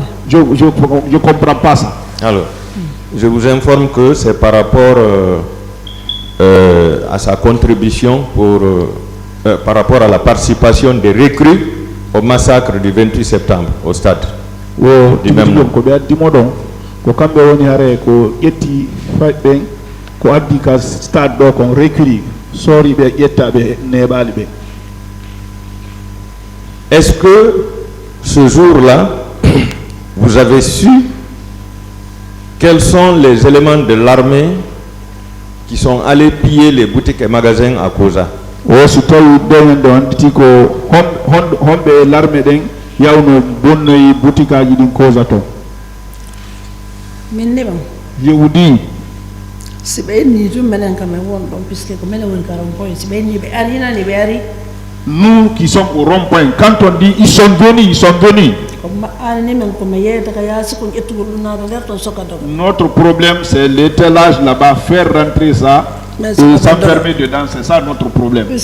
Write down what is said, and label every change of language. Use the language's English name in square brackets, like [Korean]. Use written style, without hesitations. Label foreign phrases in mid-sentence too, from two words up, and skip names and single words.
[French] Je ne comprends pas ça. Alors, je vous informe que c'est par rapport à sa contribution par rapport à la participation des recrues au massacre du 28 septembre au stade. Du même nom. [Fula] Ko kambe woni hare ko yetti fadden ko addi ka stade do kon recruit sori be yettabe nebali be. [French] Est-ce que ce jour-là vous avez su quels sont les éléments de l'armée qui sont allés piller les boutiques et magasins à Koza? [Fula] So tawi den do anditi ko hombe l'armée den yawno bonnoyi boutique aji din Koza to. [French] Je vous dis, nous qui sommes au rond-point, quand on dit ils sont venus. Notre problème c'est l'étalage là-bas, faire rentrer ça et s'enfermer dedans, c'est ça notre problème.